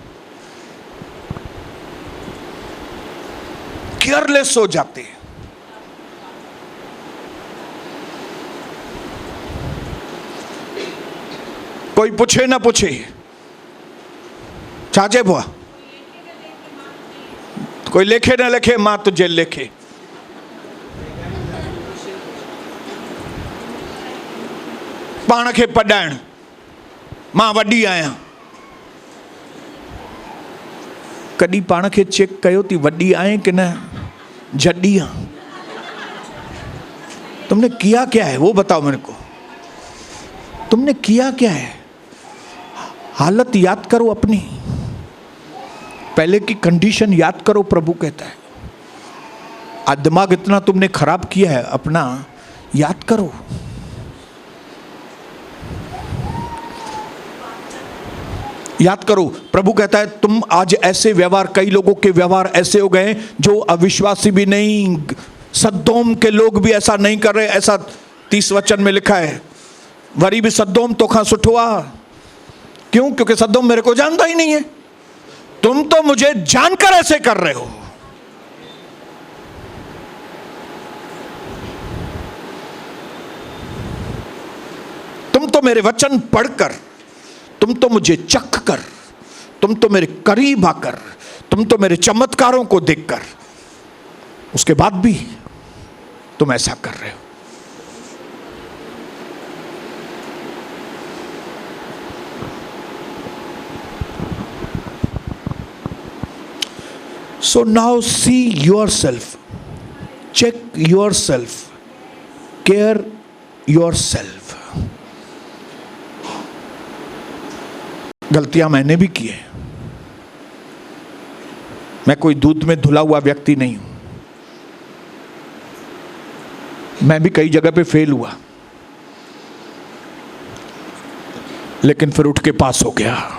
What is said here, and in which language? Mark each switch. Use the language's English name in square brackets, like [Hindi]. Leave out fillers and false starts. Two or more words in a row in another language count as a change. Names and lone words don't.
[Hindi] केयरलेस हो जाते हैं। कोई पूछे ना पूछे, चाचे बुआ, कोई लेखे ना लेखे, मां तुझे लेखे। [Sindhi] पाण खे पढ़ाइण, मां वॾी आहियां। कॾहिं पाण खे चेक कयो थी वॾी आहीं कि न जॾी आं? [Hindi] तुमने किया क्या है वो बताओ मेरे को। तुमने किया क्या है? हालत याद करो अपनी, पहले की कंडीशन याद करो। प्रभु कहता है आज दिमाग इतना तुमने खराब किया है अपना, याद करो। याद करो, प्रभु कहता है तुम आज ऐसे व्यवहार, कई लोगों के व्यवहार ऐसे हो गए जो अविश्वासी भी नहीं, सदोम के लोग भी ऐसा नहीं कर रहे। ऐसा 30 वचन में लिखा है, [Sindhi] वरी भी सदोम तो खां सुठो आ। [Hindi] क्यों? क्योंकि सदोम मेरे को जानता ही नहीं है। तुम तो मुझे जानकर ऐसे कर रहे हो। तुम तो मेरे वचन पढ़कर, तुम तो मुझे चख कर, तुम तो मेरे करीब आकर, तुम तो मेरे चमत्कारों को देखकर, उसके बाद भी तुम ऐसा कर रहे हो। [English] So now see yourself, check yourself, care yourself. [Hindi] गलतियां मैंने भी की है। मैं कोई दूध में धुला हुआ व्यक्ति नहीं हूं। मैं भी कई जगह पे फेल हुआ, लेकिन फिर उठ के पास हो गया।